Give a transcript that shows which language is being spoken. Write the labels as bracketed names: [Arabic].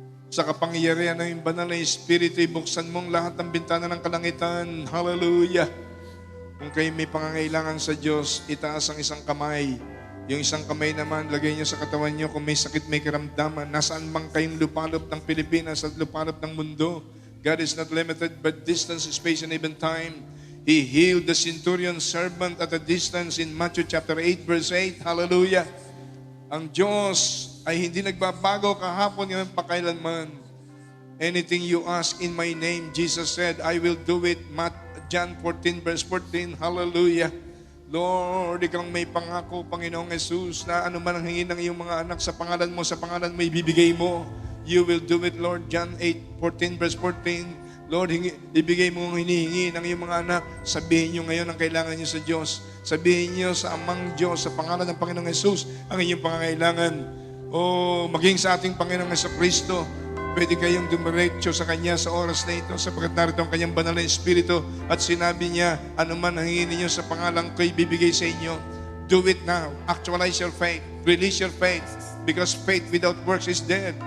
[Filipino] Sa kapangyarihan ng iyong banal na Espiritu, ibuksan mong lahat ng bintana ng kalangitan. Hallelujah! Kung kayo may pangangailangan sa Diyos, itaas ang isang kamay. Yung isang kamay naman, lagay niyo sa katawan niyo kung may sakit, may karamdaman. Nasaan mang kayong lupalop ng Pilipinas at lupalop ng mundo, [English] God is not limited by distance, space, and even time. He healed the centurion servant at a distance in Matthew chapter 8, verse 8. Hallelujah. [Filipino] Ang Diyos ay hindi nagbabago kahapon ngayon pakailanman. [English] Anything you ask in my name, Jesus said, I will do it. John 14, verse 14. Hallelujah. [Filipino] Lord, ikaw may pangako, Panginoong Jesus, na ano man ang hingin ng iyong mga anak sa pangalan mo ibibigay mo. [English] You will do it, Lord. [Filipino] John 8:14, verse 14. Lord, ibigay mo ang hinihingi ng iyong mga anak. Sabihin niyo ngayon ang kailangan niyo sa Diyos. Sabihin niyo sa Amang Diyos, sa pangalan ng Panginoong Jesus, ang inyong pangangailangan. Maging sa ating Panginoong Kristo, pwede kayong dumiretso sa Kanya sa oras na ito sapagkat narito ang Kanyang banal na Espiritu at sinabi niya, anuman ang hingin niyo sa pangalan ko'y bibigay sa inyo. [English] Do it now. Actualize your faith. Release your faith. Because faith without works is dead.